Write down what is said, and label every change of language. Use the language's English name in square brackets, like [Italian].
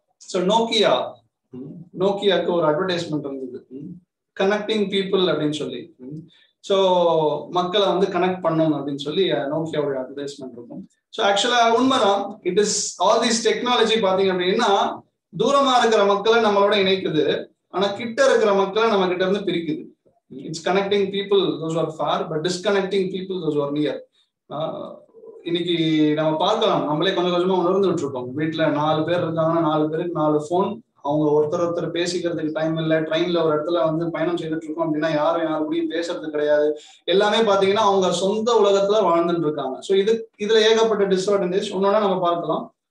[Tamil] So நோக்கியாக்கு ஒரு advertisement இருந்தது, [English] connecting people [Tamil] அப்படின்னு சொல்லி. ஸோ மக்களை கனெக்ட் பண்ணணும் அப்படின்னு சொல்லி நோக்கியாவோட அட்வர்டைஸ்மெண்ட் இருக்கும். ஸோ ஆக்சுவலா உண்மைதான். [English] it is all this technology [Tamil] பாத்தீங்க அப்படின்னா தூரமா இருக்கிற மக்களை நம்மளோட இணைக்குது, ஆனா கிட்ட இருக்கிற மக்களை நம்ம கிட்ட இருந்து பிரிக்குது. [English] It's connecting people those who are far, but disconnecting people those who are near. [Tamil] இன்னைக்கு நம்ம பார்க்கலாம், நம்மளே கொஞ்சம் கொஞ்சமா உணர்ந்துட்டு இருக்கோம். வீட்டுல 4 பேர் இருக்காங்கன்னா 4 பேருக்கு 4 போன். அவங்க ஒருத்தர் பேசிக்கிறதுக்கு டைம் இல்லை. ட்ரெயின்ல ஒரு இடத்துல பயணம் செய்துட்டு இருக்கோம் அப்படின்னா யாரும் யாரு கூடயும் பேசுறது கிடையாது. எல்லாமே பாத்தீங்கன்னா அவங்க சொந்த உலகத்துல வாழ்ந்துட்டு இருக்காங்க. ஸோ இதுல ஏகப்பட்ட டிஸ்அட்வான்டேஜ் ஒன்னொன்னா நம்ம பார்க்கலாம்.